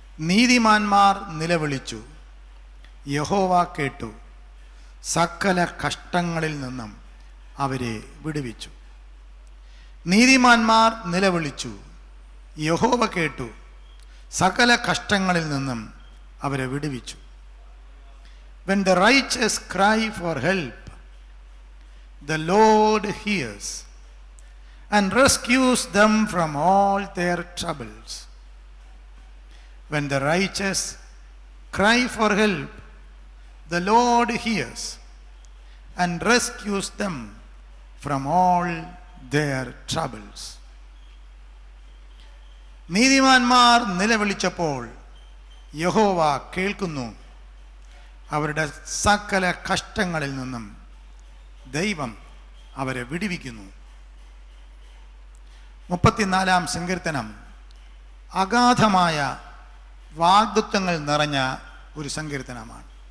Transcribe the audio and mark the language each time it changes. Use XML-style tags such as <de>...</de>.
<ml>നീതിമാന്മാർ നിലവിളിച്ചു, യഹോവ കേട്ടു, സകല കഷ്ടങ്ങളിൽ നിന്നും അവരെ വിടുവിച്ചു. നീതിമാന്മാർ നിലവിളിച്ചു, യഹോവ കേട്ടു, സകല കഷ്ടങ്ങളിൽ നിന്നും അവരെ വിടുവിച്ചു.</ml> <en>When the righteous cry for help, the Lord hears and rescues them from all their troubles. When the righteous cry for help, the Lord hears and rescues them from all their troubles.</en> <ml>നീതിമാന്മാർ നിലവിളിച്ചപ്പോൾ യഹോവ കേൾക്കുന്നു, അവരുടെ സകല കഷ്ടങ്ങളിൽ നിന്നും ദൈവം അവരെ വിടുവിക്കുന്നു. 34-ാം സങ്കീർത്തനം അഗാധമായ വാഗ്ദത്തങ്ങൾ നിറഞ്ഞ ഒരു സങ്കീർത്തനമാണ്.</ml>